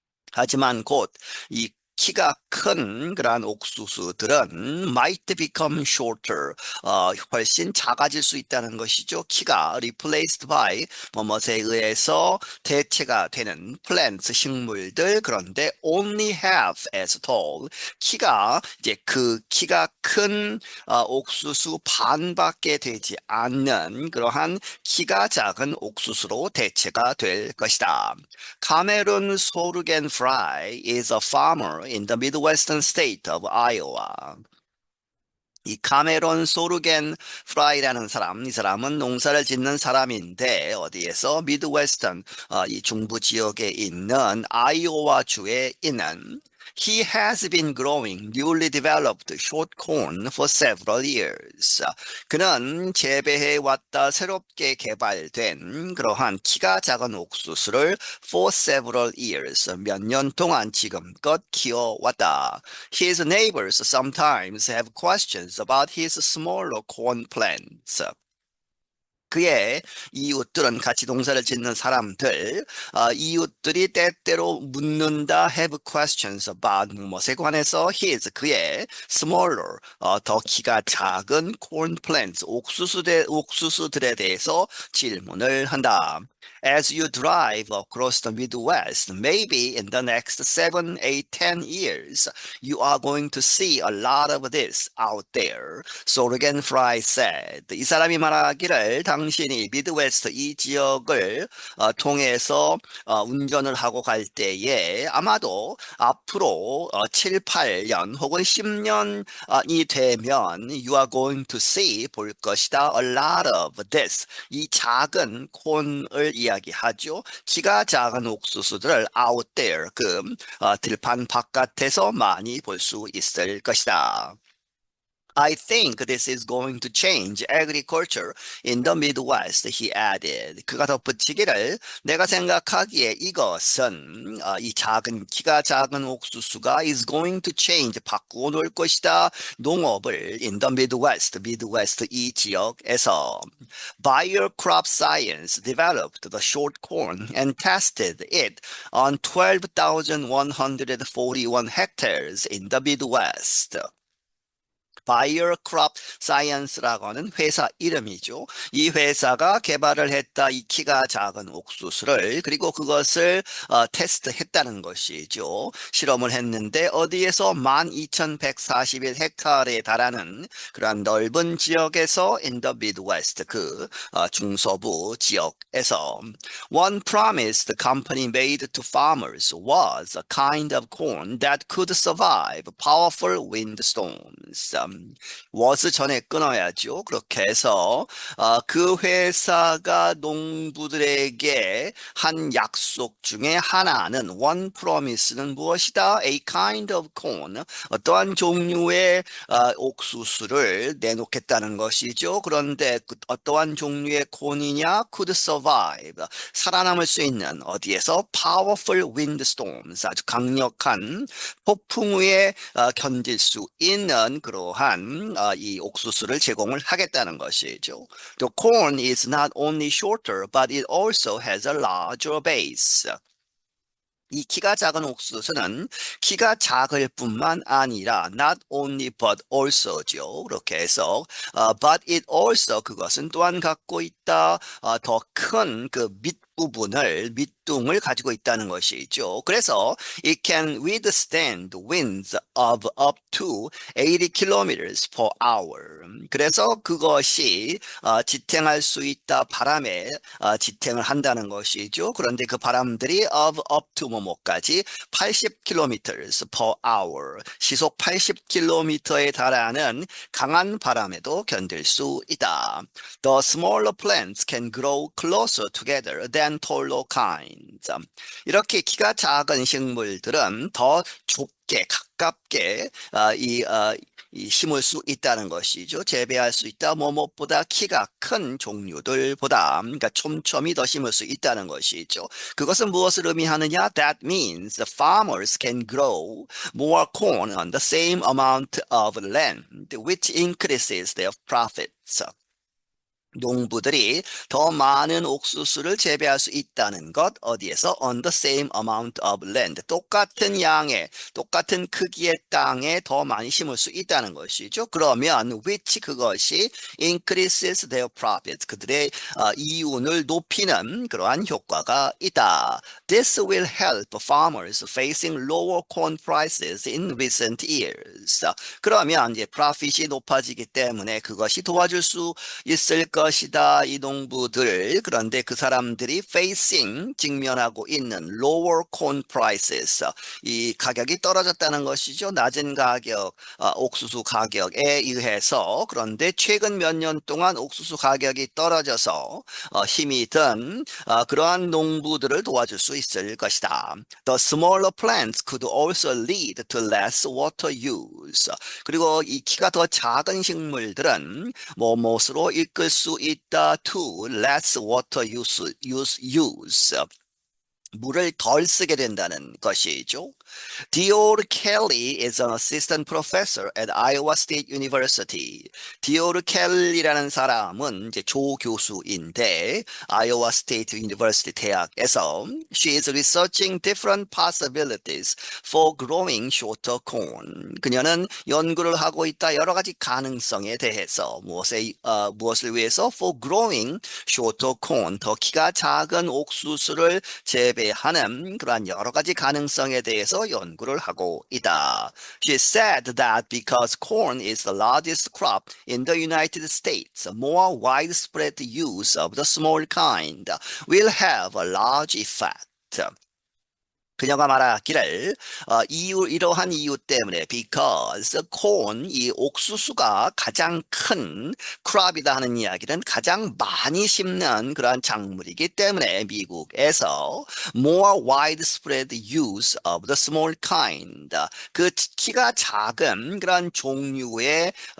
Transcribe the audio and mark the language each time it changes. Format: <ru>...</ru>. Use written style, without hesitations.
<ko>하지만 곧 이 키가 큰 그러한 옥수수들은</ko> <en>might become shorter,</en> <ko>훨씬 작아질 수 있다는 것이죠. 키가</ko> <en>replaced by</en> <ko>뭐뭐에 의해서 대체가 되는 plants, 식물들. 그런데</ko> <en>only half as tall,</en> <ko>키가 이제 그 키가 큰 옥수수 반밖에 되지 않는 그러한 키가 작은 옥수수로 대체가 될 것이다.</ko> <en>Cameron Sorgen Fry is a farmer in the Midwestern state of Iowa.</en> <ko>이 카메론 소르겐 프라이라는 사람, 이 사람은 농사를 짓는 사람인데 어디에서? 미드웨스턴, 이 중부 지역에 있는 아이오와 주에 있는.</ko> <en>He has been growing newly developed short corn for several years.</en> <ko>그는 재배해 왔다 새롭게 개발된 그러한 키가 작은 옥수수를</ko> <en>for several years,</en> <ko>몇 년 동안 지금껏 키워왔다.</ko> <en>His neighbors sometimes have questions about his smaller corn plants.</en> <ko>그의 이웃들은, 같이 농사를 짓는 사람들, 이웃들이 때때로 묻는다,</ko> <en>have questions about</en> <ko>무엇에 관해서 그의 smaller, 더 키가 작은</ko> <en>corn plants,</en> <ko>옥수수들에 대해서 질문을 한다.</ko> <en>As you drive across the Midwest, maybe in the next 7, 8, 10 years, you are going to see a lot of this out there. Sorgen Fry said.</en> <ko>이 사람이 말하기를, 당신이 미드웨스트 이 지역을 통해서 운전을 하고 갈 때에 아마도 앞으로 7, 8년 혹은 10년이 되면</ko> <en>you are going to see,</en> <ko>볼 것이다,</ko> <en>a lot of this,</en> <ko>이 작은 콘을 이야기하죠. 키가 작은 옥수수들을</ko> <en>out there,</en> <ko>들판 바깥에서 많이 볼 수 있을 것이다.</ko> <en>I think this is going to change agriculture in the Midwest, he added.</en> <ko>그가 덧붙이기를, 내가 생각하기에 이것은 이 키가 작은 옥수수가</ko> <en>is going to change,</en> <ko>바꾸어 놓을 것이다, 농업을</ko> <en>in the Midwest,</en> <ko>미드웨스트 이 지역에서.</ko> <en>Bayer Crop Science developed the short corn and tested it on 12,141 hectares in the Midwest.</en> <ko>Bayer Crop Science라고 하는 회사 이름이죠. 이 회사가 개발을 했다 이 키가 작은 옥수수를 그리고 그것을 테스트했다는 것이죠. 실험을 했는데 어디에서 12,141 헥타르에 달하는 그러한 넓은 지역에서</ko> <en>in the Midwest</en> <ko>그 중서부 지역에서</ko> <en>One promise the company made to farmers was a kind of corn that could survive powerful windstorms.</en> <ko>was 전에 끊어야죠. 그렇게 해서 그 회사가 농부들에게 한 약속 중에 하나는</ko> <en>one promise</en> <ko>는 무엇이다?</ko> <en>A kind of corn,</en> <ko>어떠한 종류의 옥수수를 내놓겠다는 것이죠. 그런데 어떠한 종류의 콘이냐?</ko> <en>Could survive,</en> <ko>살아남을 수 있는 어디에서?</ko> <en>Powerful windstorms,</en> <ko>아주 강력한 폭풍우에 견딜 수 있는 그러한 이 옥수수를 제공을 하겠다는 것이죠.</ko> <en>The corn is not only shorter, but it also has a larger base.</en> <ko>이 키가 작은 옥수수는 키가 작을 뿐만 아니라</ko> <en>not only but also</en> <ko>죠. 그렇게 해서</ko> <en>but it also</en> <ko>그것은 또한 갖고 있다 더 큰 그 밑둥을 가지고 있다는 것이죠.</ko> <en>그래서 it can withstand winds of up to 80 kilometers per hour.</en> <ko>그래서 그것이 지탱할 수 있다 바람에 지탱을 한다는 것이죠. 그런데 그 바람들이</ko> <en>of up to</en> <ko>뭐뭐까지</ko> <en>80km per hour</en> <ko>시속 80km에 달하는 강한 바람에도 견딜 수 있다.</ko> <en>The smaller plants can grow closer together than taller kinds.</en> <ko>이렇게 키가 작은 식물들은 더 좁게 가깝게 이 심을 수 있다는 것이죠. 재배할 수 있다. 무엇보다 키가 큰 종류들보다 그러니까 촘촘히 더 심을 수 있다는 것이죠. 그것은 무엇을 의미하느냐?</ko> <en>That means the farmers can grow more corn on the same amount of land, which increases their profits.</en> <ko>농부들이 더 많은 옥수수를 재배할 수 있다는 것 어디에서</ko> <en>on the same amount of land</en> <ko>똑같은 양의 똑같은 크기의 땅에 더 많이 심을 수 있다는 것이죠. 그러면 which 그것이</ko> <en>increases their profits</en> <ko>그들의 이윤을 높이는 그러한 효과가 있다.</ko> <en>This will help farmers facing lower corn prices in recent years.</en> <ko>그러면 이제 profit이 높아지기 때문에 그것이 도와줄 수 있을 것이다. 이 농부들 그런데 그 사람들이 facing 직면하고 있는</ko> <en>lower corn prices</en> <ko>이 가격이 떨어졌다는 것이죠. 낮은 가격 옥수수 가격에 의해서 그런데 최근 몇 년 동안 옥수수 가격이 떨어져서 힘이 든 그러한 농부들을 도와줄 수 있을 것이다.</ko> <en>The smaller plants could also lead to less water use.</en> <ko>그리고 이 키가 더 작은 식물들은 무엇으로 이끌 수 있다.</ko> <en>To less water use.</en> <ko>물을 덜 쓰게 된다는 것이죠.</ko> <en>Dior Kelly is an assistant professor at Iowa State University.</en> <ko>디오르 켈리라는 사람은 이제 조교수인데</ko> <en>Iowa State University</en> <ko>대학에서</ko> <en>she is researching different possibilities for growing shorter corn.</en> <ko>그녀는 연구를 하고 있다 여러 가지 가능성에 대해서 무엇을 위해서</ko> <en>for growing shorter corn</en> <ko>더 키가 작은 옥수수를 재배하는 그러한 여러 가지 가능성에 대해서 연구를 하고 있다.</ko> <en>She said that because corn is the largest crop in the United States, more widespread use of the small kind will have a large effect.</en> <ko>그녀가 말하기를 이러한 이유 때문에</ko> <en>because corn</en> <ko>이 옥수수가 가장 큰 crop이다 하는 이야기는 가장 많이 심는 그러한 작물이기 때문에 미국에서</ko> <en>more widespread use of the small kind</en> <ko>그 키가 작은 그러한 종류의</ko>